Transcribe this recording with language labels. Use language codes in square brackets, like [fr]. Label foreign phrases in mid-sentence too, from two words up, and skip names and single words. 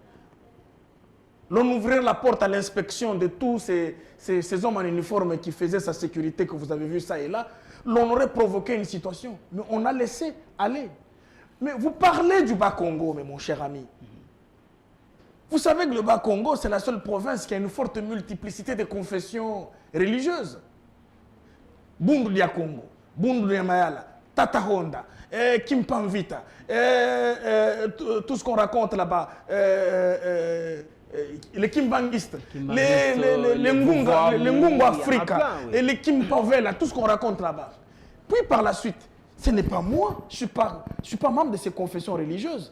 [fr] L'on ouvrait la porte à l'inspection de tous ces hommes en uniforme qui faisaient sa sécurité, que vous avez vu ça et là. L'on aurait provoqué une situation. Mais on a laissé aller. Mais vous parlez du Bas-Congo, mon cher ami. Vous savez que le Bas-Congo, c'est la seule province qui a une forte multiplicité de confessions religieuses. Bundu dia Congo, Bundu dia Mayala, Tata Honda, Kimpanvita, tout ce qu'on raconte là-bas, les Kimbangistes, les Ngunga Africa, et les Kimpavela, tout ce qu'on raconte là-bas. Puis par la suite, ce n'est pas moi, je ne suis pas membre de ces confessions religieuses.